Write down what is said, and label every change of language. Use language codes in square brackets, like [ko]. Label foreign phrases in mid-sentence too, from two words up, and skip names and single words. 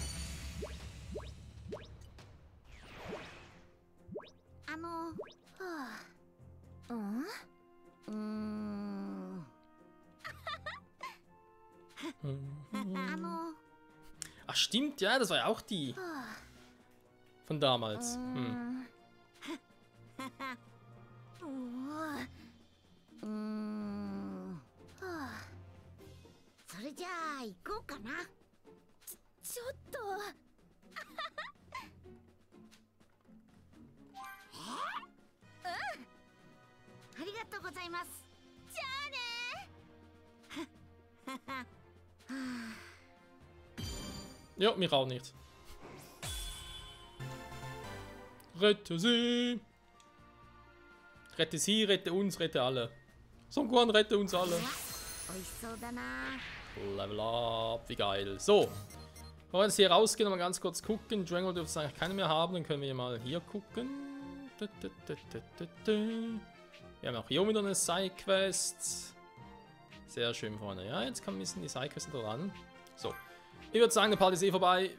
[de] Ach stimmt, ja, das war ja auch die von damals. Hm. [ja] それじゃあ行こうかな。ちょっとありがとうございます。じゃあね。 [de] Ja, mich auch nicht. Rette sie! Rette sie, rette uns, rette alle. Son Gohan, rette uns alle. [ja] 美味しそうだな。 [en] Level up, [de] wie geil. So, wenn wir jetzt hier rausgehen und mal ganz kurz gucken. Dragon dürfte es eigentlich keine mehr haben, dann können wir mal hier gucken. Wir haben auch hier wieder eine Side-Quest. Sehr schön vorne. Ja, jetzt kann ein bisschen die Side-Quest dran. So, ich würde sagen, der Part ist eh vorbei.